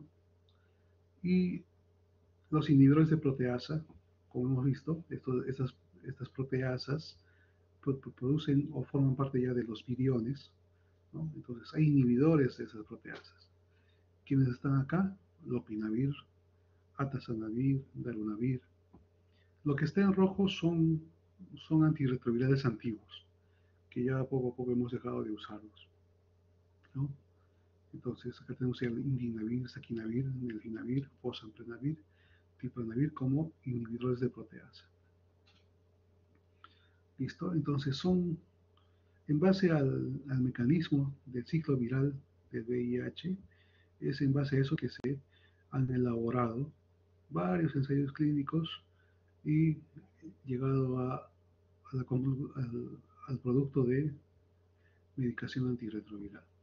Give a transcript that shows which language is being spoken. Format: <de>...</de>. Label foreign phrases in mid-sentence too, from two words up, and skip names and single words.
<es>Y los inhibidores de proteasa, como hemos visto, estas proteasas producen o forman parte ya de los viriones, ¿no? Entonces hay inhibidores de esas proteasas. ¿Quiénes están acá? Lopinavir, atazanavir, darunavir. Lo que está en rojo son antirretrovirales antiguos, que ya poco a poco hemos dejado de usarlos, ¿no? Entonces acá tenemos el indinavir, saquinavir, nelfinavir, fosamprenavir, tipranavir como inhibidores de proteasa. ¿Listo? Entonces en base al mecanismo del ciclo viral del VIH, es en base a eso que se han elaborado varios ensayos clínicos y llegado al producto de medicación antirretroviral.</es>